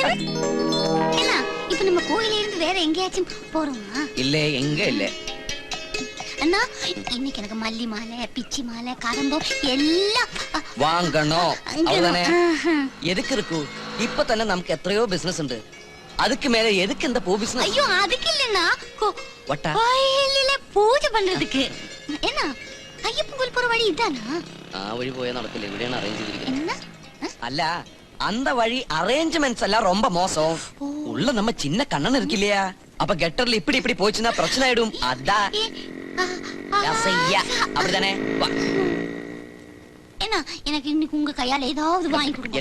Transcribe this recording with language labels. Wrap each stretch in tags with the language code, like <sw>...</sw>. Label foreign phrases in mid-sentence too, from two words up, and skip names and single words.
<ta>என்ன இப்ப நம்ம கோயில இருந்து வேற எங்கேயாச்சும் போறோமா? இல்ல எங்க இல்ல அண்ணா இன்னைக்கு எனக்கு மல்லி மாலை பிச்சி மாலை கரம்போ எல்லாம் வாங்கணும் அவ்வளவுதானே. எதுக்கு இருக்கு இப்ப</ta> <ml>തന്നെ നമുക്ക് എത്രയോ ബിസിനസ് ഉണ്ട്.</ml> <ta>அதுக்கு மேல எதுக்கு இந்த பூ பிசினஸ்? ஐயோ அதுக்கு இல்லனா வட்டா கோயிலில பூஜை பண்றதுக்கு. என்ன ஐயப்பன் கோயில் போற வழி இதானா?</ta> <ml>ആ വഴി പോയാ നടക്കില്ല. ഇവിടെയാണ് അറേഞ്ച് ചെയ്തിരിക്കുന്നത്.</ml> <ta>என்ன അല്ല அந்த வழி அரேஞ்ச்மெண்ட்ஸ் எல்லாம் ரொம்ப மோசம். உள்ள நம்ம சின்ன கண்ணன் இருக்கு இல்லையா, அப்ப கெட்டர்ல இப்படி இப்படி போச்சுன்னா பிரச்சனை ஆயிடும். அதான் அப்படிதானே. என்ன எனக்கு இன்னைக்கு உங்க கையால ஏதாவது வாங்கி கொடுங்க.</ta>